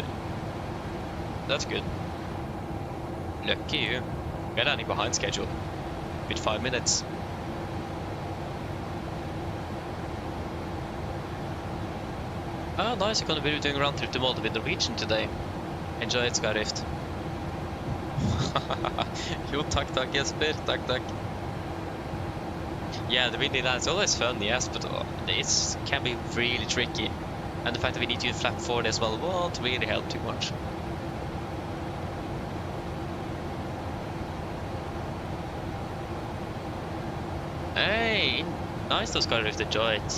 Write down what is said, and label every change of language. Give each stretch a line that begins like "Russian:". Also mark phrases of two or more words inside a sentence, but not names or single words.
English: That's good. Lucky you. We're landing behind schedule. With 5 minutes. Ah, nice, you're gonna be doing a round trip to Molde with Norwegian today. Enjoy it,
Norwegian: Skarvift. Jo, takk, Jesper. Takk.
English: Yeah, the windy line is always fun, yes, but it can be really tricky. And the fact that we need to flap forward as well won't really help too much. Hey, nice those cars with the joints.